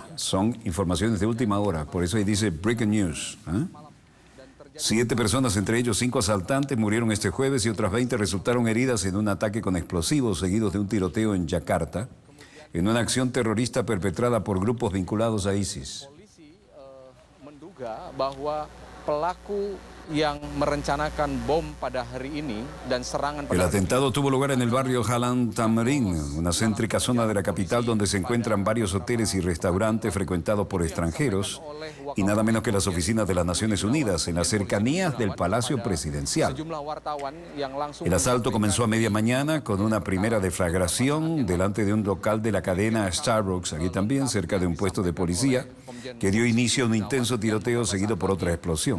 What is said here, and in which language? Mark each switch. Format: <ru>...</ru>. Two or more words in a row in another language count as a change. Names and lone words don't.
<es>Son informaciones de última hora, por eso ahí dice</es> <en>Breaking News.</en> <es>7 personas, entre ellos 5 asaltantes, murieron este jueves y otras 20 resultaron heridas en un ataque con explosivos seguidos de un tiroteo en Yakarta, en una acción terrorista perpetrada por grupos vinculados a ISIS.</es> <id>Polisi menduga bahwa pelaku yang merencanakan bom pada hari ini dan serangan</id> <es>El atentado tuvo lugar en el barrio Jalan Tamrin, una céntrica zona de la capital donde se encuentran varios hoteles y restaurantes frecuentados por extranjeros y nada menos que las oficinas de las Naciones Unidas en las cercanías del Palacio Presidencial. El asalto comenzó a media mañana con una primera deflagración delante de un local de la cadena Starbucks, aquí también cerca de un puesto de policía, que dio inicio a un intenso tiroteo seguido por otra explosión.</es>